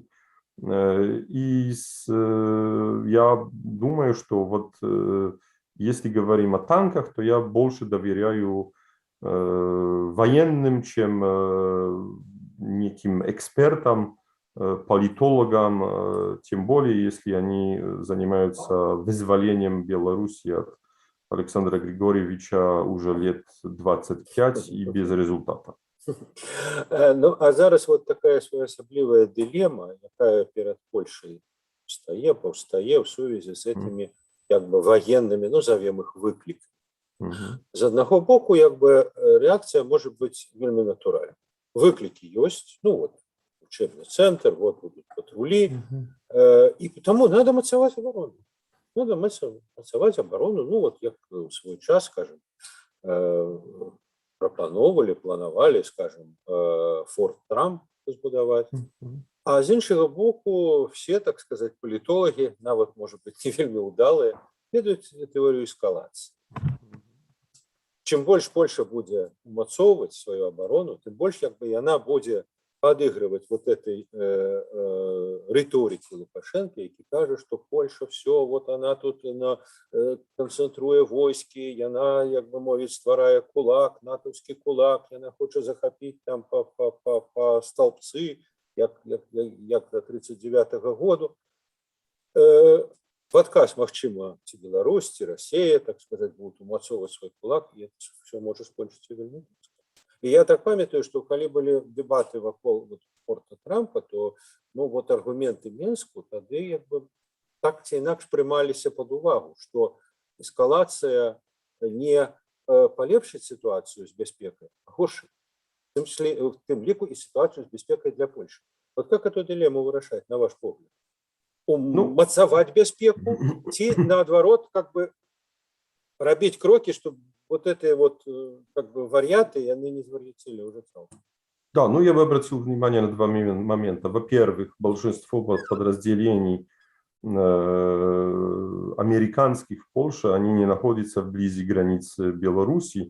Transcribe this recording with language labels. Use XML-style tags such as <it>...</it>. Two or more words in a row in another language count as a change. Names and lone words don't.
<ru>И я думаю, что вот если говорим о танках, то я больше доверяю военным, чем неким экспертам, политологам, тем более если они занимаются вызволением Беларуси от Александра Григорьевича уже лет 25 и без результата.</ru> <be>Ну, а зараз вот такая своеасаблівая дилема, якая перед Польшей повстае в сувязі з этими як бы военными, ну, назовем их выкликами. З одного боку, як бы реакция может быть вельми натуральной.</be> <ru>Выклики есть, ну вот, учебный центр, вот будут патрули, и потому надо мацаваць оборону. Надо мацаваць оборону, ну вот,</ru> <be>як в свой час, скажем, планували, скажем, Форт Трамп збудаваць. А з іншага боку, все, так сказать, політологи, нават, может быть, не вельмі удалыя, ведаюць тэорыю эскалацыі. Чым больш Польша будзе умацоўваць сваю оборону, тым больш як бы яна будзе</be> <ru>подыгрывать вот этой риторике</ru> <be>Лукашенко, які кажа,</be> <ru>что Польша все, вот она тут</ru> <be>концентруе войски, яна, як бы мовіць, стварае кулак, натовскі кулак, яна хоча захапіць там по столбцы, як до 39-го году. В адказ, магчыма, ці Беларусь, ці Россия,</be> <ru>так сказать,</ru> <be>будут умацоўваць свой кулак, и это все может скончыцца вельмі.</be> <ru>И я так памятаю, что когда были дебаты вокруг вот Форта Трампа, то ну, вот аргументы Минску тогда как бы</ru> <be>так ці інакш прымаліся под увагу,</be> <ru>что эскалация не полепшыць ситуацию с бяспекай, а горшыць, в тым ліку и ситуацию с бяспекай для Польши. Вот как эту дилемму</ru> <be>вырашаць, на ваш погляд? Умацаваць бяспеку ці наадварот как бы рабіць кроки,</be> <ru>чтобы вот эти вот как бы варианты, и они не звар'яцелі уже целом. Да, ну я бы обратил внимание на два момента. Во-первых, большинство подразделений американских в Польше, они не находятся вблизи границы Беларуси.</ru>